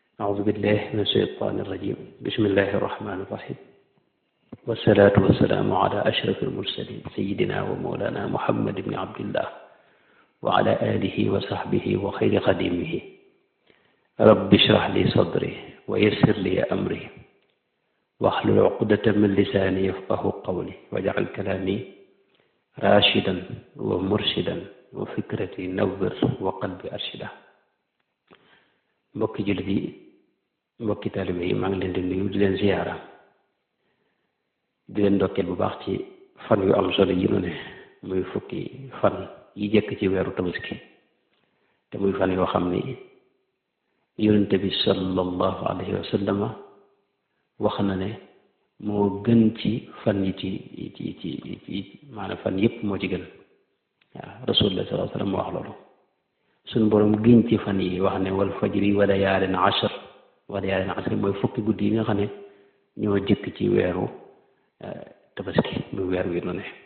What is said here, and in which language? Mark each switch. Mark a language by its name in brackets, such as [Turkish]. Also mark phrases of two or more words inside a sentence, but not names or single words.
[Arabic] أعوذ بالله من الشيطان الرجيم بسم الله الرحمن الرحيم والصلاة والسلام على أشرف المرسلين سيدنا ومولانا محمد بن عبد الله وعلى آله وصحبه وخير خديمه رب اشرح لي صدري ويسر لي أمري واحلل عقدة من لساني يفقه قولي واجعل كلامي راشدا ومرشدا وفكرتي نور وقلبي أرشدا. [Wolof] mbokki jullit yi mbokki taalibe yi maa ngi leen di nuyu di leen ziyaara di leen ndokkeel bu baax ci fan yu am solo yi nu ne muy fukki fan yi jëkk ci weeru tabaski te muy fan yoo xam ni yonente bi [Arabic] صلى الله عليه وسلم [Wolof] wax na ne moo gën ci fan yi ci maanaam fan yépp moo ci gën waaw [Arabic] رسول الله صلى الله عليه وسلم [Wolof] moo wax loolu suñ borom giñ ci fan yi wax ne [Arabic] والفجر وليال عشر [Wolof] mooy fukki guddi yi nga xam ne ñoo jëkk ci weeru tabaski muy weer wi nu ne